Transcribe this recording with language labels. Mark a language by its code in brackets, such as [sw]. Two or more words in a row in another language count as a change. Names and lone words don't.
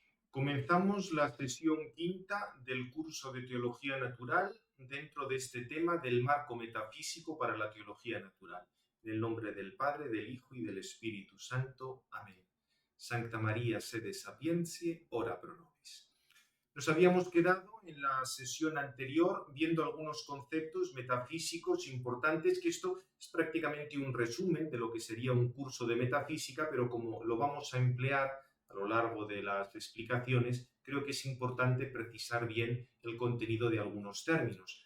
[es] Comenzamos la sesión quinta del curso de Teología Natural dentro de este tema del marco metafísico para la teología natural. En el nombre del Padre, del Hijo y del Espíritu Santo. Amén. [la] Sancta María, sede sapientiae, ora pro nobis. [es] Nos habíamos quedado en la sesión anterior viendo algunos conceptos metafísicos importantes, que esto es prácticamente un resumen de lo que sería un curso de metafísica, pero como lo vamos a emplear a lo largo de las explicaciones, creo que es importante precisar bien el contenido de algunos términos.